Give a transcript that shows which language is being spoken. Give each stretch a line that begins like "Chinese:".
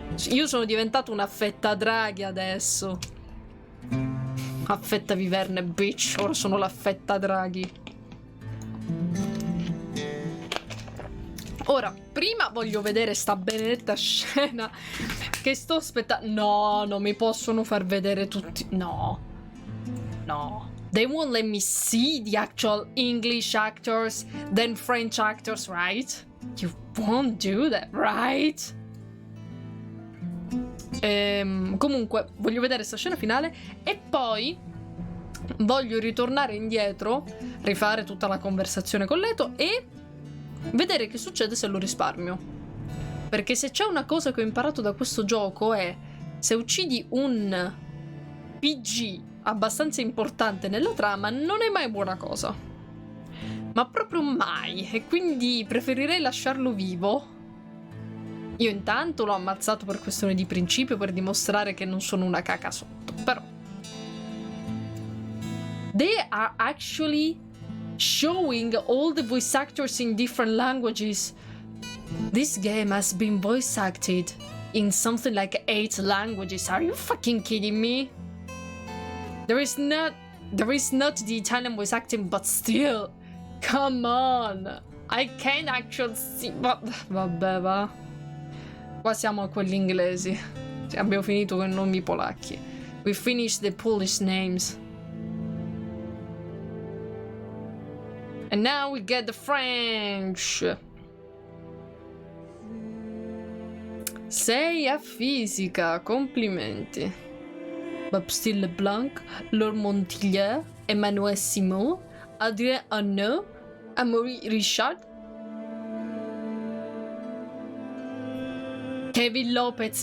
Italian: Io sono diventato una fetta draghi adesso. Affetta viverne, bitch. Ora sono la fetta draghi. Ora, prima voglio vedere sta benedetta scena che sto aspettando. No, non mi possono far vedere tutti. No. No.
English: They won't let me see the actual English actors, then French actors, right? You won't do that, right?
Italian: Comunque, voglio vedere questa scena finale e poi voglio ritornare indietro, rifare tutta la conversazione con Leto e vedere che succede se lo risparmio. Perché se c'è una cosa che ho imparato da questo gioco è: se uccidi un PG abbastanza importante nella trama non è mai buona cosa, ma proprio mai, e quindi preferirei lasciarlo vivo. Io intanto l'ho ammazzato per questione di principio, per dimostrare che non sono una caca sotto, però
English: they are actually showing all the voice actors in different languages. This game has been voice acted in something like 8 languages. Are you fucking kidding me? There is not the Italian voice acting, but still, come on, I can't actually see.
Italian: Vabbè, va. Qua siamo a quelli inglesi. Cioè, abbiamo finito con i nomi polacchi.
English: We finished the Polish names. And now we get the French.
Italian: 6 a fisica, complimenti. Baptiste Leblanc, Laure Montilier, Emmanuel Simon, Adrien Arnaud, Amaury Richard, Kevin Lopez.